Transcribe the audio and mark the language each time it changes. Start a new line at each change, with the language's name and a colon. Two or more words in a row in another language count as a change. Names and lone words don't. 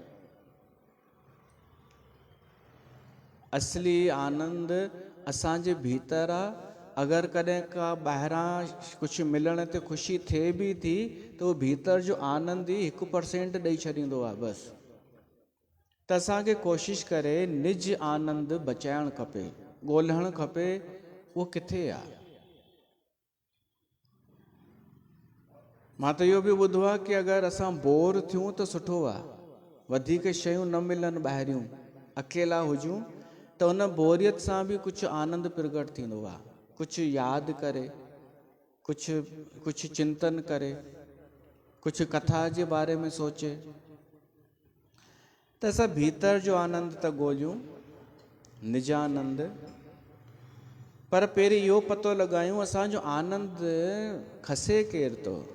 Sindhi: असली आनंद असांजे भीतर आहे। अगरि कॾहिं का ॿाहिरां कुझु मिलण ते ख़ुशी थिए बि थी त उहो भीतर जो आनंद ई 1% ॾेई छॾींदो आहे बसि। त असांखे कोशिशि करे निज आनंद बचाइणु खपे, ॻोल्हणु खपे उहो किथे आहे। मां त इहो बि ॿुधो आहे कि अगरि असां बोर थियूं त सुठो आहे, वधीक शयूं न मिलनि ॿाहिरियूं, अकेला हुजूं त उन बोरियत सां बि कुझु आनंद प्रगट थींदो आहे। कुझु यादि करे, कुझु चिंतन करे, कुझु कथा जे बारे में सोचे, त असां भीतर जो आनंद त ॻोल्हियूं, निजानंद। पर पहिरीं इहो पतो लॻायूं असांजो आनंद खसे केर थो।